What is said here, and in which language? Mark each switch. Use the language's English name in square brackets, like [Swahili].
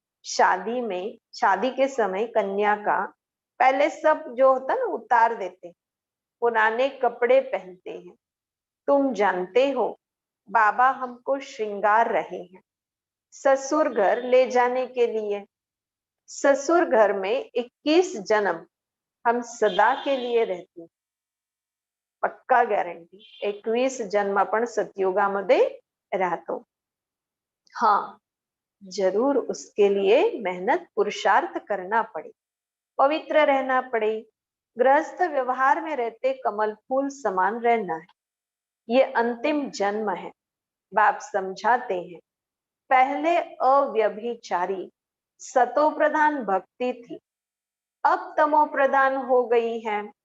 [Hindi] शादी में, शादी के समय कन्या का पहले सब जो होता ना उतार देते, पुराने कपड़े पहनते हैं. तुम जानते हो बाबा हमको श्रृंगार रहे हैं ससुर घर ले जाने के लिए. ससुर घर में 21 जन्म हम सदा के लिए रहते हैं. [Marathi] पक्का गॅरंटी 21 जन्म आपण सतयुगामध्ये राहतो. [Hindi] हाँ, जरूर उसके लिए मेहनत पुरुषार्थ करना पड़े, पवित्र रहना पड़े, गृहस्थ व्यवहार में रहते कमल फूल समान रहना है. ये अंतिम जन्म है. बाप समझाते हैं पहले अव्यभिचारी सतो प्रधान भक्ति थी, अब तमो प्रधान हो गई है.